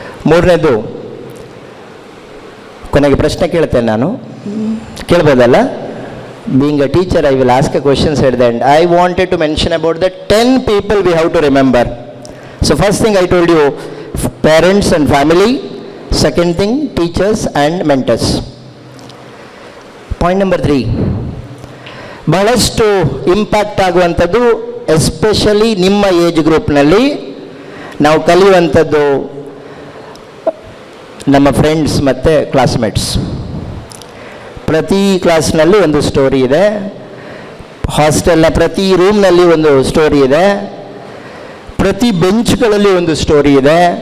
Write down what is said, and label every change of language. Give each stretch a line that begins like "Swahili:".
Kannada: ಮೂರನೇದು, ಕೊನೆಗೆ ಪ್ರಶ್ನೆ ಕೇಳ್ತೇನೆ ನಾನು, ಕೇಳ್ಬೋದಲ್ಲ?
English: being a teacher, I will ask a question at the end. I wanted to mention about the 10 people we have to remember. So first thing I told you, parents and family. Second thing, teachers and mentors. Point number 3.
Kannada: ಬಹಳಷ್ಟು impact ಆಗುವಂಥದ್ದು especially ನಿಮ್ಮ age ಗ್ರೂಪ್ನಲ್ಲಿ ನಾವು ಕಲಿಯುವಂಥದ್ದು ನಮ್ಮ friends ಮತ್ತು classmates. ಪ್ರತಿ ಕ್ಲಾಸ್ನಲ್ಲಿ ಒಂದು story ಇದೆ, ಹಾಸ್ಟೆಲ್ನ ಪ್ರತಿ ರೂಮ್ನಲ್ಲಿ ಒಂದು ಸ್ಟೋರಿ ಇದೆ, ಪ್ರತಿ ಬೆಂಚ್ಗಳಲ್ಲಿ ಒಂದು ಸ್ಟೋರಿ ಇದೆ.